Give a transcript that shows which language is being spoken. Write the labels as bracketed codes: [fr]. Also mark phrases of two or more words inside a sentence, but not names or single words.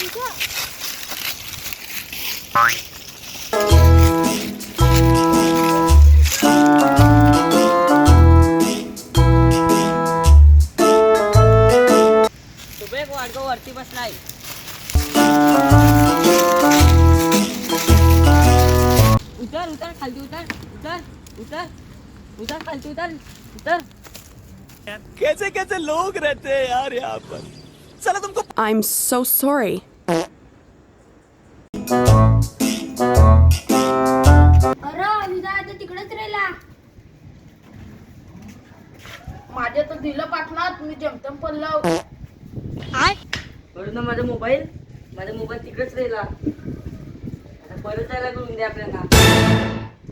[mr] सुबेक वाडगो वरती बसलाय उतर उतर खालती उतर उतर उतर उतर खालती उतर उतर [hi] कैसे कैसे लोग रहते हैं यार यहाँ पर। साला तुमको [en] I'm so sorry. [mr] अरे अनिता आता तिकडेच राहिला माझ्या तर दिलं पाठनात मी जमतम पडलो बरं ना माझा मोबाईल तिकडेच राहिला आता परत जायला करून द्या आपल्याला